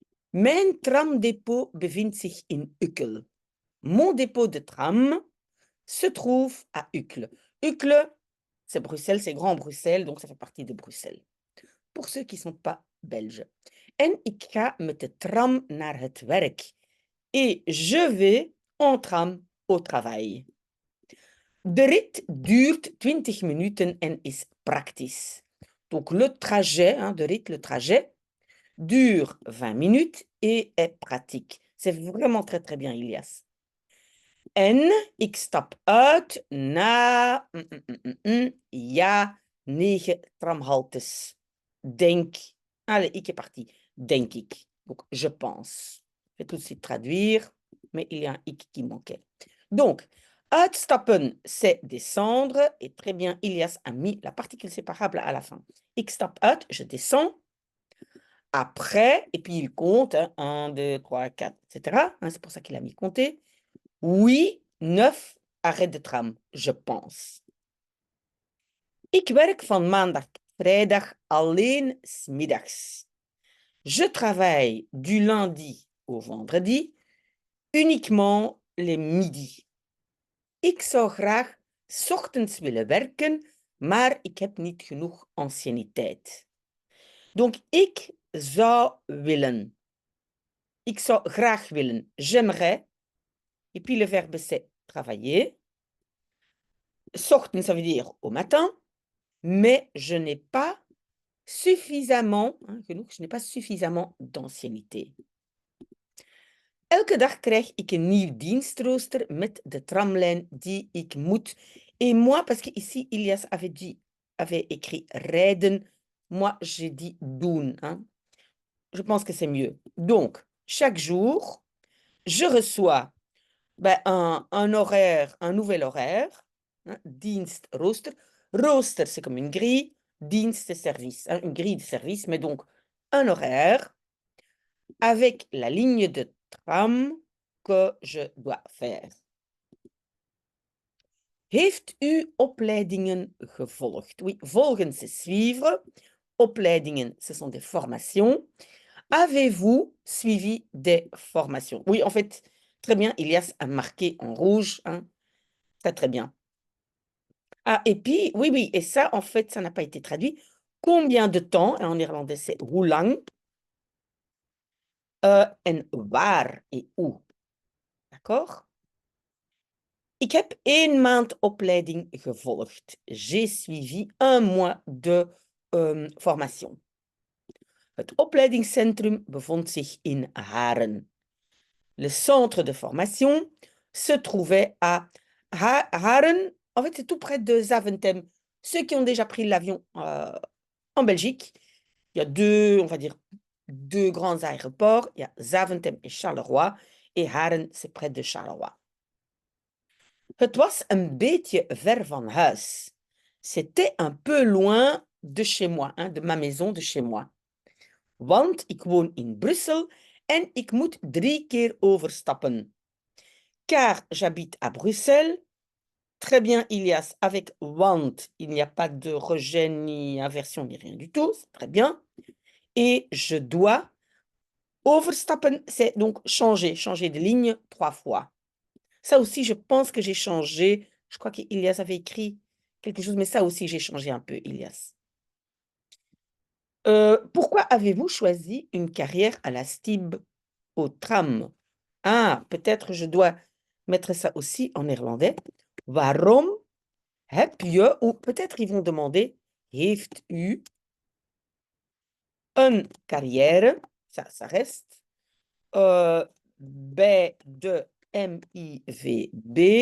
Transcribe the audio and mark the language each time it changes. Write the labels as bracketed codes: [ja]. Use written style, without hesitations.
[nl] Mijn tramdepot bevindt zich in Uccle. [fr] Mon dépôt de tram se trouve à Uccle. Uccle, c'est Bruxelles, c'est Grand Bruxelles, donc ça fait partie de Bruxelles. Pour ceux qui ne sont pas belges. [nl] En ik ga met de tram naar het werk. [fr] Et je vais en tram au travail. [nl] De rit duurt 20 minuten en is praktisch. [fr] Donc le trajet, [nl] de rit, [fr] le trajet, dure 20 minutes et est pratique. C'est vraiment très très bien, Ilias. [nl] En ik stap uit na ja, 9 tramhaltes. Denk. [fr] Allez, ik est parti. [nl] Denk ik. [fr] Donc, je pense. Je vais tout de suite traduire, mais il y a un ik qui manquait. Donc, uitstappen, c'est descendre. Et très bien, Ilias a mis la particule séparable à la fin. [nl] Ik stap uit, [fr] je descends. Après, et puis il compte, 1, 2, 3, 4, etc. C'est pour ça qu'il a mis compter. Oui, 9 arrêts de tram, je pense. [nl] Ik werk van maandag tot vrijdag alleen 's middags. [fr] Je travaille du lundi au vendredi, uniquement les midis. [nl] Ik zou graag 's ochtends willen werken, maar ik heb niet genoeg anciëniteit. Donc, ik zou willen. Ik zou graag willen. [fr] J'aimerais. Et puis le verbe c'est travailler. 's ochtends, ça veut dire au matin. Mais je n'ai pas suffisamment, genoeg, je n'ai pas suffisamment d'ancienneté. [nl] Elke dag krijg ik een nieuw dienstrooster met de tramlijn die ik moet. [fr] Et moi, parce que ici, Ilias avait écrit rijden, moi j'ai dit doen. Je pense que c'est mieux. Donc, chaque jour, je reçois Ben, un horaire, un nouvel horaire. Hein, [nl] dienst, rooster. [fr] Rooster, c'est comme une grille. Dienst, c'est service. Hein, une grille de service, mais donc un horaire avec la ligne de tram que je dois faire. [nl] Heeft u opleidingen gevolgd? [fr] Oui, volgen, c'est suivre. Opleidingen, ce sont des formations. Avez-vous suivi des formations? Oui, en fait, très bien, Ilias a marqué en rouge. Hein, très, très bien. Ah, et puis, oui, oui, et ça, en fait, ça n'a pas été traduit. Combien de temps? En néerlandais, c'est hoe lang. [nl] En waar [fr] et où. D'accord? [nl] Ik heb 1 maand opleiding gevolgd. [fr] J'ai suivi 1 mois de formation. [nl] Het opleidingscentrum bevond zich in Haren. [fr] Le centre de formation se trouvait à Haren. En fait, c'est tout près de Zaventem. Ceux qui ont déjà pris l'avion en Belgique, il y a deux, on va dire, deux grands aéroports. Il y a Zaventem et Charleroi. Et Haren, c'est près de Charleroi. [nl] Het was een beetje ver van huis. [fr] C'était un peu loin de chez moi, hein, de ma maison, de chez moi. [nl] Want ik woon in Brussel en ik moet 3 keer overstappen. [fr] Car j'habite à Bruxelles. Très bien, Ilias, avec want, il n'y a pas de rejet ni inversion ni rien du tout. C'est très bien. Et je dois. Overstappen, c'est donc changer, changer de ligne 3 fois. Ça aussi, je pense que j'ai changé. Je crois qu'Ilias avait écrit quelque chose, mais ça aussi, j'ai changé un peu, Ilias. Pourquoi avez-vous choisi une carrière à la STIB au tram? Ah, peut-être je dois mettre ça aussi en néerlandais. [nl] Waarom heb je, [fr] ou peut-être ils vont demander, [nl] heeft u een carrière, [fr] ça reste, [nl] bij de MIVB.